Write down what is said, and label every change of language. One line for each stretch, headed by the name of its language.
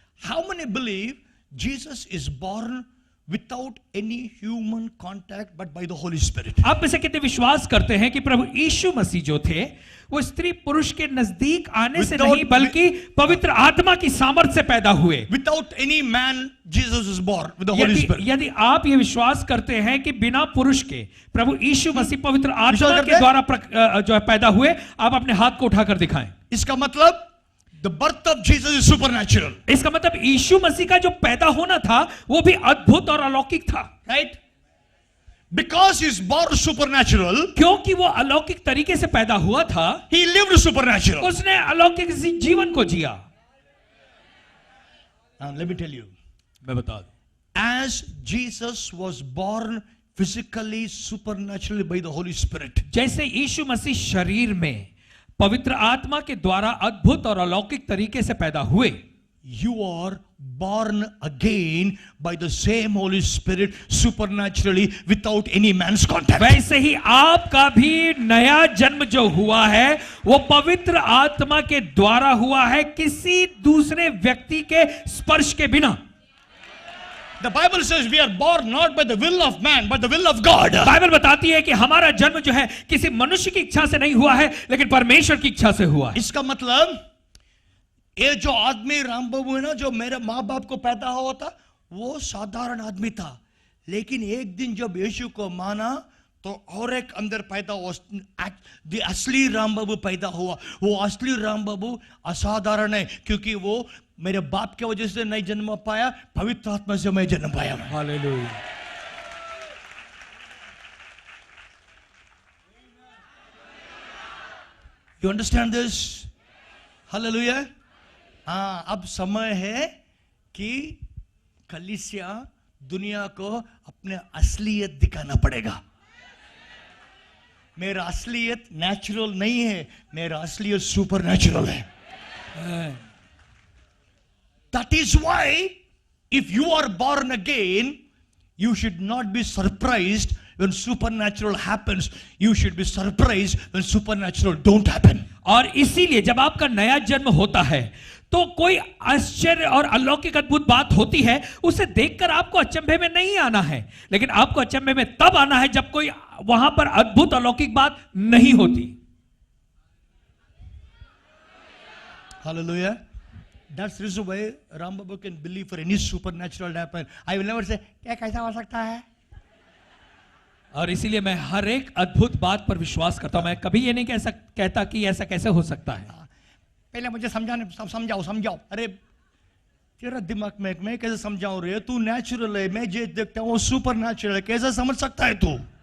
English: How many believe Jesus is born without any human contact but by the Holy Spirit?
Hindi: आप में से कितने विश्वास करते हैं कि प्रभु यीशु मसीह जो थे वो स्त्री पुरुष के नजदीक आने से
English: Without-
Hindi: नहीं बल्कि पवित्र आत्मा की सामर्थ से पैदा हुए?
English: Without any man, Jesus is born with the Holy Spirit.
Hindi: यदि आप ये विश्वास करते हैं कि बिना पुरुष के प्रभु यीशु मसीह पवित्र आत्मा विश्वास करते के हैं? द्वारा जो है पैदा हुए, आप अपने हाथ को उठाकर दिखाएं। इसका मतलब
English: the birth of Jesus is supernatural.
Hindi: इसका मतलब यीशु मसीह का जो पैदा होना था वो भी अद्भुत और अलौकिक था,
English: Right? Because he is born supernatural,
Hindi: क्योंकि वो अलौकिक तरीके से पैदा हुआ था,
English: he lived supernatural.
Hindi: उसने अलौकिक जीवन को जिया।
English: Now let me tell you,
Hindi: मैं बता दूं,
English: as Jesus was born physically, supernaturally by the Holy Spirit,
Hindi: जैसे यीशु मसीह शरीर में पवित्र आत्मा के द्वारा अद्भुत और अलौकिक तरीके से पैदा हुए,
English: you are born again by the same Holy Spirit supernaturally without any man's contact.
Hindi: वैसे ही आपका भी नया जन्म जो हुआ है वो पवित्र आत्मा के द्वारा हुआ है, किसी दूसरे व्यक्ति के स्पर्श के बिना।
English: The Bible says we are born not by the will of man but the will of God.
Hindi: Bible बताती है कि हमारा जन्म जो है किसी मनुष्य की इच्छा से नहीं हुआ है लेकिन परमेश्वर की इच्छा से हुआ है। इसका मतलब ये जो आदमी राम बाबू है ना, जो मेरे माँ बाप को पैदा हुआ था, वो साधारण आदमी था, लेकिन एक दिन जब यीशु को माना तो और एक अंदर पैदा हुआ, असली राम बाबू पैदा हुआ। वो असली राम बाबू असाधारण है क्योंकि वो मेरे बाप की वजह से नहीं जन्म पाया, पवित्र आत्मा से मैं जन्म पाया। Hallelujah.
English: You understand this? Hallelujah.
Hindi: हाँ, अब समय है कि कलीसिया दुनिया को अपने असलियत दिखाना पड़ेगा। मेरा असलियत नेचुरल नहीं है, मेरा असलियत सुपर नेचुरल है।
English: That is why if you are born again, you should not be surprised when supernatural happens. You should be surprised when supernatural don't happen.
Hindi: और इसीलिए जब आपका नया जन्म होता है तो कोई आश्चर्य और अलौकिक अद्भुत बात होती है, उसे देखकर आपको अचंभे में नहीं आना है, लेकिन आपको अचंभे में तब आना है जब कोई वहां पर अद्भुत अलौकिक बात नहीं होती।
English: Hallelujah. That's the reason why Ram Babu can believe for any supernatural to happen. I will never say,
Hindi: क्या कैसा हो सकता है? और इसीलिए मैं हर एक अद्भुत बात पर विश्वास करता हूं। मैं कभी ये नहीं कहता कि ऐसा कैसे हो सकता है। पहले मुझे समझाओ। अरे तेरा दिमाग में मैं कैसे समझाऊं रे? तू नेचुरल है, मैं जो देखता हूं वो सुपर नेचुरल है, कैसे समझ सकता है तू?